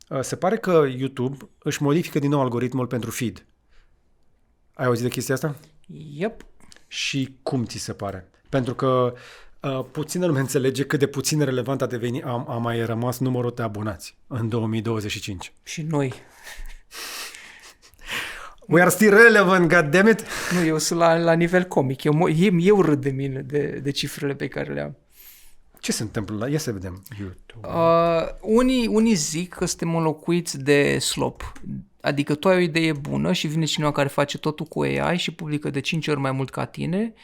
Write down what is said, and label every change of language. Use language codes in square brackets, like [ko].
[ro] Se pare că YouTube își modifică din nou algoritmul pentru feed. Ai auzit de chestia asta? Yep. Și cum ți se pare? Pentru că puțină lume înțelege cât de puțin relevant a mai rămas numărul de abonați în 2025. Și noi. [en] We are still relevant, goddammit! [ro] Nu, eu sunt la nivel comic. Eu râd de mine, de cifrele pe care le am. Ce se întâmplă? Ia să vedem. YouTube. Unii zic că suntem înlocuiți de slop. Adică tu ai o idee bună și vine cineva care face totul cu AI și publică de 5 ori mai mult ca tine.